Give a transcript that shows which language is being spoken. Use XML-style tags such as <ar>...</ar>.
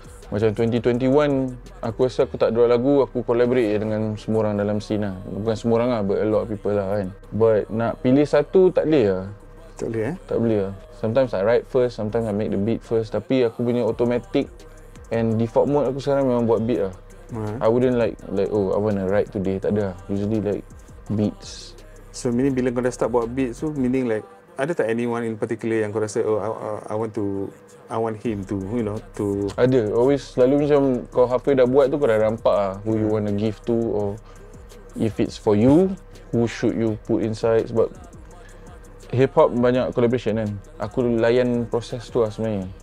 <ms>Macam 2021, aku rasa aku tak draw lagu, aku collaborate dengan semua orang dalam scene lah. Bukan semua orang lah,</ms> <en>but a lot of people</en> <ms>lah kan. But nak pilih satu, tak boleh lah. Tak boleh Tak boleh lah.</ms> <en>Sometimes I write first, sometimes I make the beat first.</en> <ms>Tapi aku punya automatic and default mode aku sekarang memang buat beat lah.</ms> <en>I wouldn't like I wanna write today,</en> <ms>tak ada lah.</ms> <en>Usually like beats. So meaning bila kau dah start buat beats tu, meaning like ada tak anyone in particular yang kau rasa I want him to, to...</en> <ms>Ada, always selalu macam kau apa dah buat tu kau dah nampak lah</ms> <en>who you want to give to, or if it's for you, who should you put inside.</en> <ms>Sebab hip hop banyak collaboration kan. Aku layan proses tu lah sebenarnya.</ms>